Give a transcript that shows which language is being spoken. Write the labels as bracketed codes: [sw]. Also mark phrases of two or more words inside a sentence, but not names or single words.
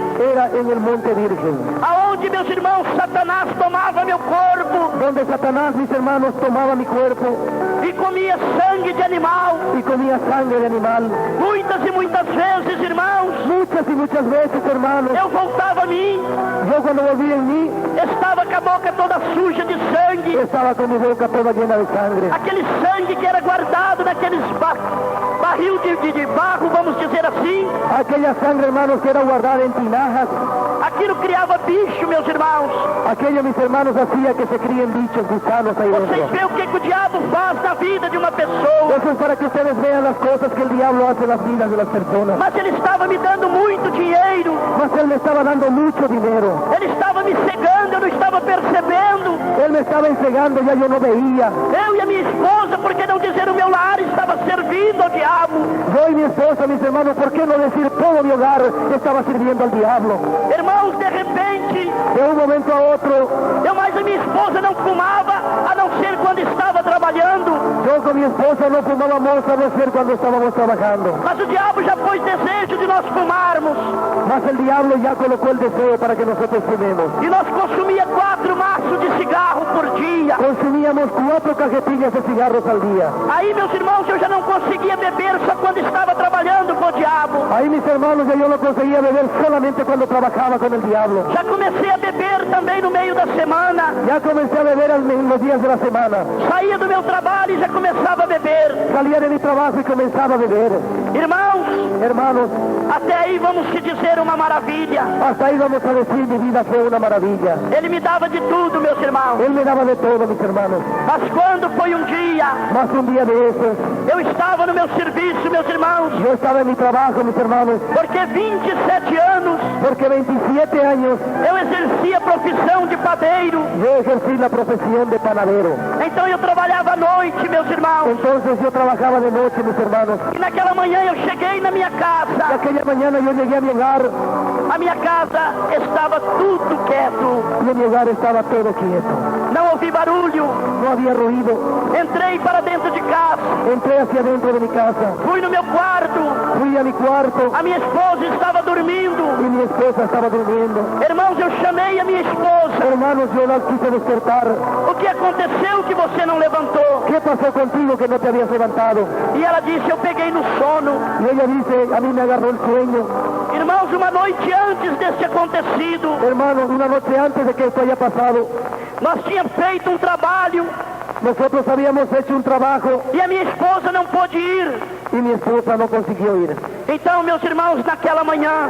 [es] era en el Monte Virgen, [pt] aonde, meus irmãos, Satanás tomava meu corpo [es] donde Satanás, mis hermanos, tomaba mi cuerpo [pt] e comia sangue de animal. [es] y comía sangre de animal. [pt] Muitas e muitas vezes, irmãos, [es] Muchas y muchas veces, hermanos, [pt] eu voltava a mim, [es] yo cuando volví en mí, [pt] estava com a boca toda suja de sangue, [es] estaba con mi boca toda llena de sangre. [pt] aquele sangue que era guardado naqueles barril de barro, vamos dizer assim. [es] Aquella sangre, hermanos, que era guardada en tinajas, [pt] Aquilo criava bicho, meus irmãos. [es] aquello, mis hermanos, hacía que se críen bichos, gusanos ahí [pt] Vocês [es] dentro. [pt] veem o que o diabo faz na vida de uma pessoa. [es] Eso es para que ustedes vean las cosas que el diablo hace en las vidas de las personas. [pt] Mas ele estava me dando muito dinheiro. [es] Mas él me estaba dando mucho dinero. [pt] Ele estava me cegando, eu não estava percebendo. [es] Él me estaba entregando, ya yo no veía. [pt] Eu e a minha esposa, por que não dizer o meu lar, estava servindo ao diabo. [es] Yo y mi esposa, mis hermanos, hermano, ¿por qué no decir todo mi hogar estaba sirviendo al diablo? [pt] Irmãos, de repente, [es] De un momento a otro, [pt] mas a minha esposa não fumava, a não ser quando estava trabalhando. [es] yo con mi esposa no fumábamos a no ser cuando estábamos trabajando. [pt] Mas o diabo já pôs desejo de nós fumarmos. [es] Mas el diablo ya colocó el deseo para que nosotros fumemos. [pt] E nós consumia 4 maços de cigarro por dia. [es] Consumíamos 4 cajetillas de cigarros al día. [pt] Aí, meus irmãos, eu já não conseguia beber só quando estava trabalhando com o diabo. [es] Ahí, mis hermanos, yo no conseguía beber solamente cuando trabajaba con el diablo. [pt] Já comecei a beber também no meio da semana. [es] Ya comencé a beber en los días de la semana. [pt] Saía do meu trabalho e já começava a beber. [es] Salía de mi trabajo y comenzaba a beber. [pt] Irmãos, [es] Hermanos, [pt] até aí vamos se dizer uma maravilha. [es] hasta ahí vamos a decir, mi vida fue una maravilla. [pt] Ele me dava de tudo, meus irmãos. [es] Él me daba de todo, mis hermanos. [pt] Mas quando foi um dia, [es] Más un día de esos, [pt] eu estava no meu serviço, meus irmãos, [es] yo estaba en mi trabajo, mis hermanos, [pt] porque 27 anos [es] porque 27 años [pt] eu exercia a profissão de padeiro. [es] yo ejercí la profesión de panadero. [pt] Então eu trabalhava à noite, meus irmãos. [es] Entonces yo trabajaba de noche, mis hermanos. [pt] E naquela manhã eu cheguei na minha [es] Y [pt] casa. [es] aquella mañana yo llegué a mi hogar [pt] A minha casa estava tudo quieto. [es] y en mi hogar estaba todo quieto. [pt] Não ouvi barulho. [es] No había ruido. [pt] Entrei para dentro de casa. [es] Entré hacia dentro de mi casa. [pt] Fui no meu quarto. [es] Fui a mi cuarto [pt] A minha esposa estava dormindo. [es] y mi esposa estaba durmiendo. [pt] Irmãos, eu chamei a minha esposa. [es] Hermanos, yo la quise despertar. [pt] O que aconteceu que você não levantou? [es] ¿Qué pasó contigo que no te habías levantado? [pt] E ela disse, eu peguei no sono. [es] Y ella dice, a mí me agarró el sueño. [pt] Irmãos, uma noite antes desse acontecido, [es] Hermanos, una noche antes de que esto haya pasado, [pt] nós tínhamos feito um trabalho [es] nosotros habíamos hecho un trabajo [pt] e a minha esposa não pôde ir. [es] y mi esposa no consiguió ir. [pt] Então, meus irmãos, naquela manhã,